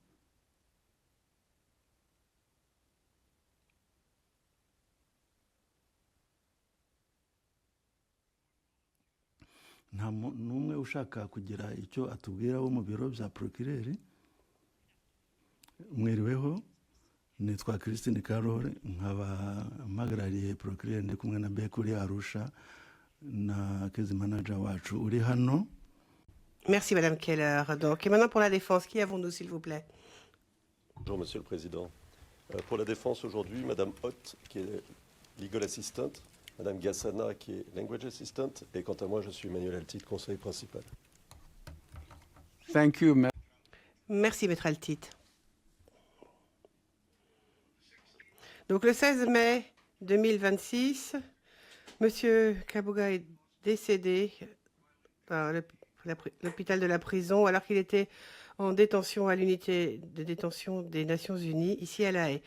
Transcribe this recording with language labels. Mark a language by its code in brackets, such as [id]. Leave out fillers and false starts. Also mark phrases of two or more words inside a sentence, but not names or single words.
[rw] Nta n'umwe ushaka kugira icyo atubwira wo mu biro bya procureur. Mwiriweho, nitwa Christine Carole, nkaba mpagarariye procureur ndi kumwe na Bekuri Arusha na [en] case manager [rw] wacu uri hano. [fr] Merci Madame Keller. Donc, et maintenant pour la défense, qui avons-nous s'il vous plaît? Bonjour Monsieur le Président. Pour la défense aujourd'hui, Madame Hott, qui est [en] Legal Assistant, [fr] Madame Gassana, qui est [en] Language Assistant, [fr] et quant à moi, je suis Emmanuel Altit, conseiller principal. [en] Thank you, [fr] Merci Maître Altit. Donc le 16 mai 2026, Monsieur Kabuga est décédé à l'hôpital de la prison alors qu'il était en détention à l'unité de détention des Nations Unies, ici à La Haye.